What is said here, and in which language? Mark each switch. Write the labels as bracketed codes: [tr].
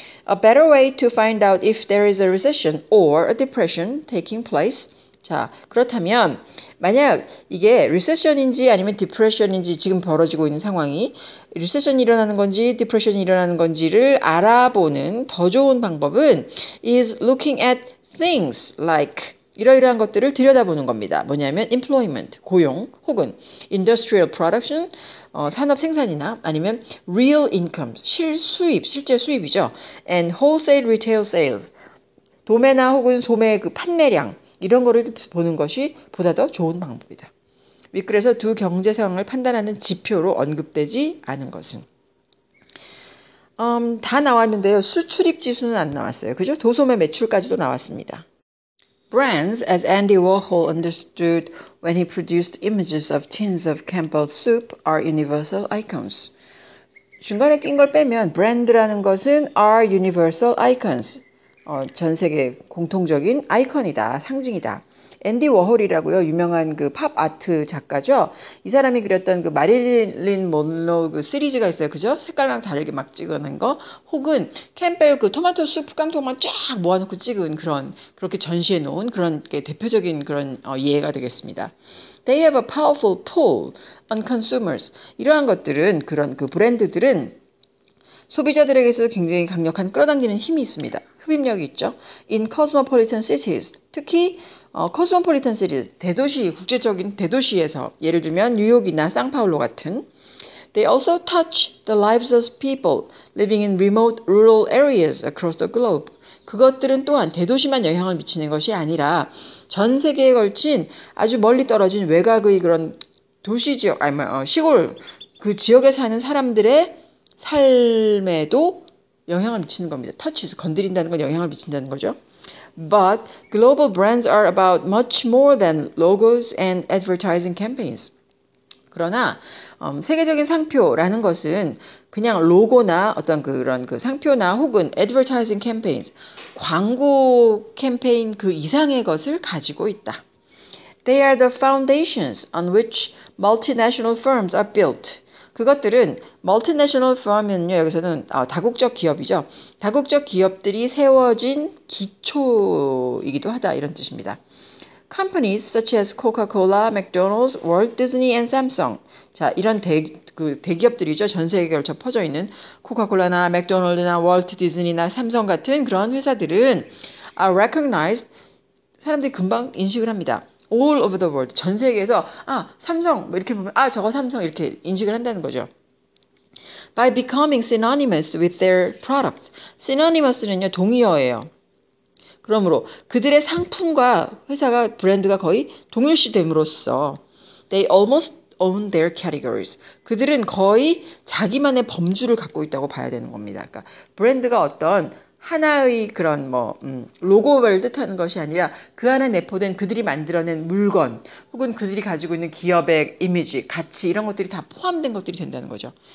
[en] A better way to find out if there is a recession or a depression taking place. [ko] 자, 그렇다면 만약 이게 recession인지 아니면 depression인지 지금 벌어지고 있는 상황이 recession이 일어나는 건지 depression이 일어나는 건지를 알아보는 더 좋은 방법은 [en] is looking at things like [ko] 이러이러한 것들을 들여다보는 겁니다. 뭐냐면 employment, 고용, 혹은 industrial production, 산업 생산이나 아니면 real income, 실제 수입이죠. [en] and wholesale retail sales, [ko] 도매나 혹은 소매 판매량 이런 거를 보는 것이 보다 더 좋은 방법이다. 윗글에서 두 경제 상황을 판단하는 지표로 언급되지 않은 것은 다 나왔는데요. 수출입 지수는 안 나왔어요. 그죠? 도소매 매출까지도 나왔습니다. [en] Brands, as Andy Warhol understood when he produced images of tins of Campbell's soup, are universal icons. [ko] 중간에 낀 걸 빼면 브랜드라는 것은 [en] are universal icons. [ko] 전 세계 공통적인 아이콘이다, 상징이다. 앤디 워홀이라고요. 유명한 팝 아트 작가죠. 이 사람이 그렸던 마릴린 monroe 시리즈가 있어요. 그죠? 색깔랑 다르게 막 찍어낸 거. 혹은 캠벨 토마토 수프 깡통만 쫙 모아놓고 찍은 그렇게 전시해 놓은 그런 대표적인 그런 예가 되겠습니다. [en] They have a powerful pull on consumers. [ko] 이러한 것들은 그 브랜드들은 소비자들에게서 굉장히 강력한 끌어당기는 힘이 있습니다. 흡입력이 있죠. [en] In cosmopolitan cities, [ko] 특히 [en] cosmopolitan cities, [ko] 국제적인 대도시에서 예를 들면 뉴욕이나 상파울로 같은 [en] They also touch the lives of people living in remote rural areas across the globe. [ko] 그것들은 또한 대도시만 영향을 미치는 것이 아니라 전 세계에 걸친 아주 멀리 떨어진 외곽의 그런 도시 지역, 시골 그 지역에 사는 사람들의 삶에도 영향을 미치는 겁니다. touches, 건드린다는 건 영향을 미친다는 거죠. [en] But global brands are about much more than logos and advertising campaigns. [ko] 그러나 세계적인 상표라는 것은 그냥 로고나 어떤 그런 상표나 혹은 [en] advertising campaigns, [ko] 광고 캠페인 그 이상의 것을 가지고 있다. [en] They are the foundations on which multinational firms are built. [ko] 그것들은 multinational firm은요, 여기서는 다국적 기업이죠. 다국적 기업들이 세워진 기초이기도 하다 이런 뜻입니다. [en] Companies such as Coca-Cola, McDonald's, Walt Disney and Samsung. [ko] 자, 이런 대기업들이죠. 전 세계에 걸쳐 퍼져 있는 코카콜라나 맥도널드나 월트 디즈니나 삼성 같은 그런 회사들은 [en] are recognized. [ko] 사람들이 금방 인식을 합니다. [en] all over the world. [ko] 전 세계에서 삼성 이렇게 보면 저거 삼성 이렇게 인식을 한다는 거죠. [en] By becoming synonymous with their products. [ko] synonymous는요 동의어예요. 그러므로 그들의 상품과 브랜드가 거의 동일시됨으로써 [en] they almost own their categories. [ko] 그들은 거의 자기만의 범주를 갖고 있다고 봐야 되는 겁니다. 그러니까 브랜드가 어떤 하나의 그런 로고를 뜻하는 것이 아니라 그 안에 내포된 그들이 만들어낸 물건 혹은 그들이 가지고 있는 기업의 이미지, 가치 이런 것들이 다 포함된 것들이 된다는 거죠.